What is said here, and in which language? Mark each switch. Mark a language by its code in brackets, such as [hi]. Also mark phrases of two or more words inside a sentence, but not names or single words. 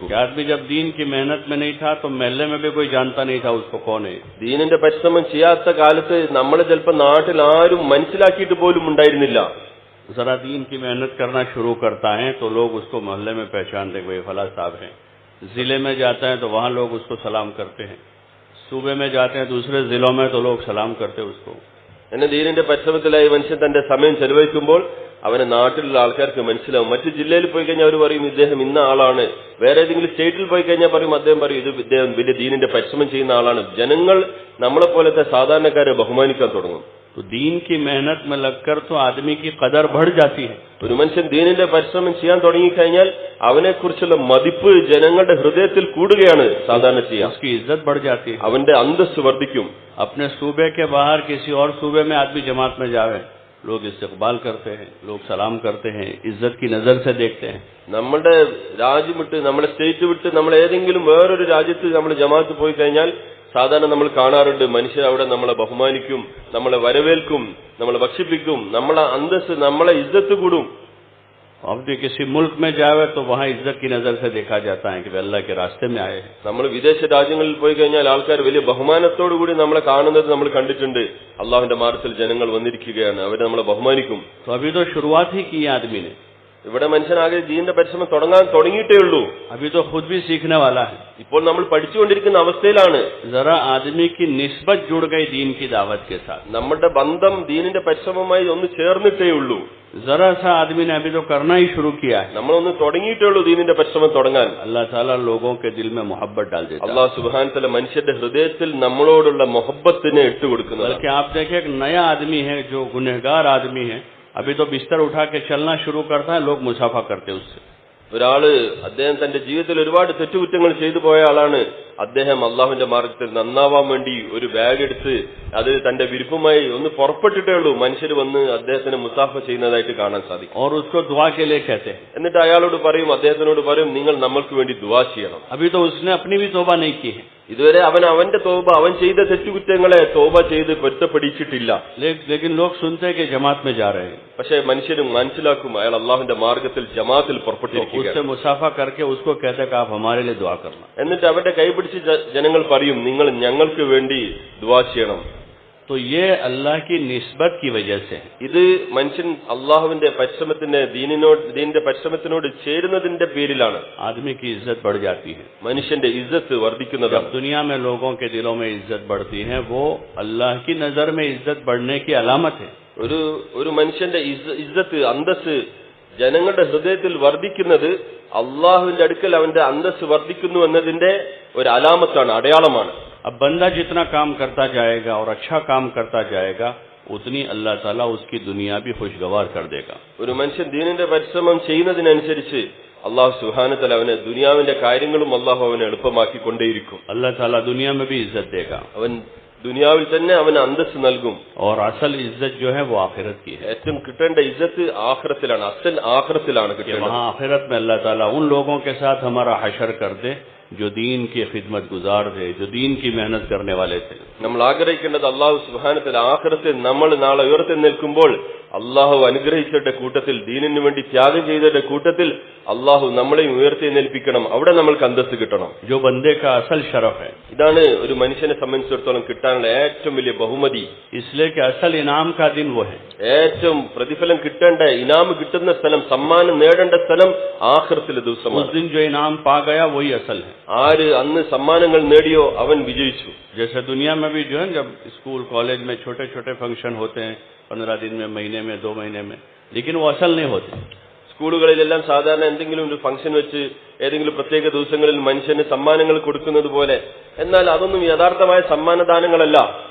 [hi] आदमी जब दीन की मेहनत में नहीं था तो महल्ले में भी कोई जानता नहीं था उसको कौन है. [ml] ദീനിന്റെ പരിശ്രമം ചെയ്യാത്ത കാലത്ത് നമ്മളെ ചിലപ്പോൾ നാട്ടിൽ ആരും മനസ്സിലാക്കിയിട്ട് പോലും ഉണ്ടായിരുന്നില്ല. [hi] जरा दीन की मेहनत करना शुरू करता है तो लोग उसको मोहल्ले में पहचानते हैं, भाई फला साहब हैं. जिले में जाता है तो वहाँ लोग उसको सलाम करते हैं. सूबे में जाते हैं, दूसरे जिलों में तो लोग सलाम करते हैं उसको. [ml] എന്നെ ദീനിന്റെ പരിശ്രമത്തിലായി മനുഷ്യൻ തന്റെ സമയം ചെലവഴിക്കുമ്പോൾ അവനെ നാട്ടിലുള്ള ആൾക്കാർക്ക് മനസ്സിലാവും. മറ്റു ജില്ലയിൽ പോയി കഴിഞ്ഞാൽ അവർ പറയും ഇദ്ദേഹം ഇന്ന ആളാണ്. വേറെ ഏതെങ്കിലും സ്റ്റേറ്റിൽ പോയി കഴിഞ്ഞാൽ അദ്ദേഹം പറയും ഇദ്ദേഹം വലിയ ദീനിന്റെ പരിശ്രമം ചെയ്യുന്ന ആളാണ്. ജനങ്ങൾ നമ്മളെ പോലത്തെ സാധാരണക്കാരെ ബഹുമാനിക്കാൻ തുടങ്ങും. [hi] तो दीन की मेहनत में लगकर तो आदमी की कदर बढ़ जाती है. [ml] ഒരു മനുഷ്യൻ ദീനിന്റെ പരിശ്രമം ചെയ്യാൻ തുടങ്ങിക്കഴിഞ്ഞാൽ അവനെക്കുറിച്ചുള്ള മതിപ്പ് ജനങ്ങളുടെ ഹൃദയത്തിൽ കൂടുകയാണ് സാധാരണ ചെയ്യാം. [hi] उसकी इज्जत बढ़ जाती है. [ml] അവന്റെ അന്തസ്സ് വർദ്ധിക്കും. [hi] अपने सूबे के बाहर किसी और सूबे में आदमी जमात में जावे, लोग इस्तकबाल करते हैं, लोग सलाम करते हैं, इज्जत की नजर से देखते हैं. [ml] നമ്മുടെ രാജ്യം വിട്ട്, നമ്മുടെ സ്റ്റേറ്റ് വിട്ട് നമ്മൾ ഏതെങ്കിലും വേറൊരു രാജ്യത്ത് നമ്മൾ ജമാഅത്ത് പോയി കഴിഞ്ഞാൽ സാധാരണ നമ്മൾ കാണാറുണ്ട്, മനുഷ്യർ അവിടെ നമ്മളെ ബഹുമാനിക്കും, നമ്മളെ വരവേൽക്കും, നമ്മളെ ഭക്ഷിപ്പിക്കും, നമ്മളെ അന്തസ്സ്, നമ്മളെ ഇജ്ജത്ത് കൂടും. [hi] अब किसी मुल्क में जावे तो वहाँ इज्जत की नजर से देखा जाता है कि अल्लाह के रास्ते में आए हैं. [ml] നമ്മൾ വിദേശ രാജ്യങ്ങളിൽ പോയി കഴിഞ്ഞാൽ ആൾക്കാർ വലിയ ബഹുമാനത്തോടു കൂടി നമ്മളെ കാണുന്നത് നമ്മൾ കണ്ടിട്ടുണ്ട്. അള്ളാഹുവിന്റെ മാർഗത്തിൽ ജനങ്ങൾ വന്നിരിക്കുകയാണ്, അവരെ നമ്മളെ ബഹുമാനിക്കും. [hi] तो अभी तो शुरुआत ही की आदमी ने. [ml] ഇവിടെ മനുഷ്യനാകെ ദീനിന്റെ പരിശ്രമം തുടങ്ങിയിട്ടേ ഉള്ളൂ. [hi] अभी तो खुद भी सीखने वाला है. [ml] ഇപ്പോൾ നമ്മൾ പഠിച്ചുകൊണ്ടിരിക്കുന്ന അവസ്ഥയിലാണ്. [hi] जरा आदमी की निस्बत जुड़ गई दीन की दावत के साथ. [ml] നമ്മുടെ ബന്ധം ദീനിന്റെ പരിശ്രമമായി ഒന്ന് ചേർന്നിട്ടേ ഉള്ളൂ. [hi] जरा सा आदमी ने अभी तो करना ही शुरू किया है, [ml] നമ്മളൊന്ന് തുടങ്ങിയിട്ടേ ഉള്ളൂ ദീനിന്റെ പരിശ്രമം തുടങ്ങാൻ. [hi] अल्लाह ताला लोगों के दिल में मोहब्बत डाल देता है. [ml] അല്ലാഹു [ar] سبحانه وتعالى [ml] മനുഷ്യന്റെ ഹൃദയത്തിൽ നമ്മളോടുള്ള മുഹബ്ബത്തിനെ ഇട്ടുകൊടുക്കുന്നത്. [hi] बल्कि आप देखें एक नया आदमी है जो गुनहगार आदमी है, अभी तो बिस्तर उठा के चलना शुरू करता है, लोग मुसाफा करते हैं उससे. [ml] ഒരാള് അദ്ദേഹം തന്റെ ജീവിതത്തിൽ ഒരുപാട് തെറ്റുകുറ്റങ്ങൾ ചെയ്തു പോയ ആളാണ്. അദ്ദേഹം അള്ളാഹുവിന്റെ മാർഗത്തിൽ നന്നാവാൻ വേണ്ടി ഒരു ബാഗ് എടുത്ത് അത് തന്റെ വിരുപ്പുമായി ഒന്ന് പുറപ്പെട്ടിട്ടേ ഉള്ളൂ, മനുഷ്യർ വന്ന് അദ്ദേഹത്തിന് മുസാഫ ചെയ്യുന്നതായിട്ട് കാണാൻ സാധിക്കും. [hi] और उसको दुआ के लिए कहते हैं. [ml] എന്നിട്ട് അയാളോട് പറയും, അദ്ദേഹത്തിനോട് പറയും, നിങ്ങൾ നമ്മൾക്ക് വേണ്ടി ദുആ ചെയ്യണം. [hi] अभी तो उसने अपनी भी तौबा नहीं की है, [ml] ഇതുവരെ അവന്റെ തോബ, അവൻ ചെയ്ത തെറ്റുകുറ്റങ്ങളെ തോബ ചെയ്ത് പൊരുത്തപ്പെടിച്ചിട്ടില്ല. [hi] लेकिन लोग सुनते हैं कि जमात में जा रहे हैं, [ml] പക്ഷെ മനുഷ്യരും മനസ്സിലാക്കും അയാൾ അള്ളാഹുവിന്റെ മാർഗത്തിൽ ജമാഅത്തിൽ പുറപ്പെട്ടിരിക്കുകയാണ്. [hi] उससे मुसाफा करके उसको कहते हैं कि आप हमारे लिए दुआ करना. [ml] എന്നിട്ട് അവന്റെ കൈപിടിച്ച് ജനങ്ങൾ പറയും, നിങ്ങൾ ഞങ്ങൾക്ക് വേണ്ടി ദുആ ചെയ്യണം. [hi] तो ये अल्लाह की निस्बत की वजह से, [ml] ഇത് മനുഷ്യൻ അള്ളാഹുവിന്റെ പരിശ്രമത്തിന്റെ ദീനിന്റെ പരിശ്രമത്തിനോട് ചേരുന്നതിന്റെ പേരിലാണ് [hi] आदमी की इज्जत बढ़ जाती है. [ml] മനുഷ്യന്റെ ഇജ്ജത്ത് വർദ്ധിക്കുന്നതാണ്. [hi] जब दुनिया में लोगों के दिलों में इज्जत बढ़ती है, वो अल्लाह की नजर में इज्जत बढ़ने की अलामत है. [ml] ഒരു മനുഷ്യന്റെ ഇജ്ജത്ത്, അന്തസ് ജനങ്ങളുടെ ഹൃദയത്തിൽ വർദ്ധിക്കുന്നത് അള്ളാഹുവിന്റെ അടുക്കൽ അവന്റെ അന്തസ് വർദ്ധിക്കുന്നു എന്നതിന്റെ ഒരു അലാമത്താണ്, അടയാളമാണ്. [hi] अब बंदा जितना काम करता जाएगा और अच्छा काम करता जाएगा, उतनी अल्लाह ताला उसकी दुनिया भी खुशगवार कर देगा. [ml] ഒരു മനുഷ്യൻ ദീനിന്റെ പരിശ്രമം ചെയ്യുന്നതിനനുസരിച്ച് അള്ളാഹു [ar] سبحانه وتعالى [ml] അവന് ദുനിയാവിന്റെ കാര്യങ്ങളും അള്ളാഹു അവനെ എളുപ്പമാക്കിക്കൊണ്ടേയിരിക്കും. [hi] अल्लाह ताला दुनिया में भी इज्जत देगा, [ml] അവൻ ദുനിയാവിൽ തന്നെ അവന് അന്തസ് നൽകും. [hi] और असल इज्जत जो है वो आखिरत की है. [ml] ഏറ്റവും കിട്ടേണ്ട ഇജ്ജത്ത് ആഖിറത്തിലാണ്, അസൽ ആഖിറത്തിലാണ് കിട്ടേണ്ടത്. [hi] वहाँ आखिरत में अल्लाह ताला उन लोगों के साथ हमारा हशर कर दे जो दीन की खिदमत गुजार थे, जो दीन की मेहनत करने वाले थे. [ml] നമ്മൾ ആഗ്രഹിക്കേണ്ടത് അള്ളാഹു [ar] سبحانه وتعالى [ml] ആഖിറത്തിൽ നമ്മൾ നാളെ ഉയർത്തി നിൽക്കുമ്പോൾ അള്ളാഹു അനുഗ്രഹിച്ചവരുടെ കൂട്ടത്തിൽ, ദീനിനു വേണ്ടി ത്യാഗം ചെയ്തവരുടെ കൂട്ടത്തിൽ അള്ളാഹു നമ്മളെയും ഉയർത്തി നിൽപ്പിക്കണം. അവിടെ നമ്മൾക്ക് അന്തസ്സ് കിട്ടണം. [hi] जो बंदे का असल शरफ है, [ml] ഇതാണ് ഒരു മനുഷ്യനെ സംബന്ധിച്ചിടത്തോളം കിട്ടാനുള്ള ഏറ്റവും വലിയ ബഹുമതി. [hi] इसलिए कि असल इनाम का दिन वो है. [ml] ഏറ്റവും പ്രതിഫലം കിട്ടേണ്ട, ഇനാം കിട്ടുന്ന സ്ഥലം, സമ്മാനം നേടേണ്ട സ്ഥലം ആഖിറത്തിലെ [hi] उस [ml] ദിവസമാണ്. [hi] दिन जो इनाम पा गया वही असल है. [ml] ആര് അന്ന് സമ്മാനങ്ങൾ നേടിയോ അവൻ വിജയിച്ചു. [hi] जैसे दुनिया में भी जो है, जब [en] school college [hi] में छोटे छोटे फंक्शन होते हैं 15 दिन में, महीने में, 2 महीने में, लेकिन वो असल नहीं होते. [ml] സ്കൂളുകളിലെല്ലാം സാധാരണ എന്തെങ്കിലും ഒരു ഫംഗ്ഷൻ വെച്ച് ഏതെങ്കിലും പ്രത്യേക ദിവസങ്ങളിൽ മനുഷ്യന് സമ്മാനങ്ങൾ കൊടുക്കുന്നത് പോലെ, എന്നാൽ അതൊന്നും യഥാർത്ഥമായ സമ്മാനദാനങ്ങളല്ല.